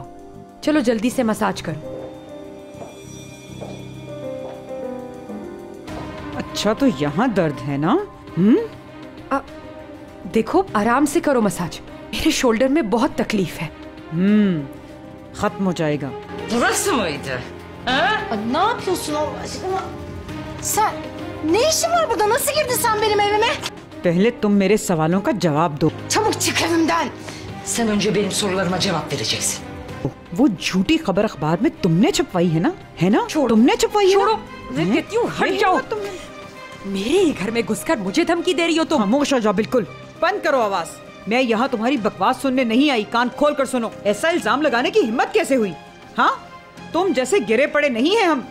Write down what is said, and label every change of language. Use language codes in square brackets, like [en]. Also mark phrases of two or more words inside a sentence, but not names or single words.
[hi] चलो जल्दी से मसाज करो। अच्छा तो यहाँ दर्द है ना? देखो आराम से करो मसाज, मेरे शोल्डर में बहुत तकलीफ है। खत्म हो जाएगा। [tr] Ne yapıyorsun Allah aşkına? Sen ne işin var burada? Nasıl girdin sen benim evime? [hi] पहले तुम मेरे सवालों का जवाब दो। [tr] Çabuk çık evimden. Sen önce benim sorularıma cevap vereceksin. [hi] वो झूठी खबर अखबार में तुमने छपवाई है ना? है ना? तुमने छपवाई है ना? मैं कहती हूँ हट जाओ। मेरे ही घर में घुसकर मुझे धमकी दे रही हो तुम। खामोश हो जाओ, बिल्कुल बंद करो आवाज। मैं यहाँ तुम्हारी बकवास सुनने नहीं आई, कान खोल कर सुनो। ऐसा इल्जाम लगाने की हिम्मत कैसे हुई? हाँ, तुम जैसे गिरे पड़े नहीं हैं हम।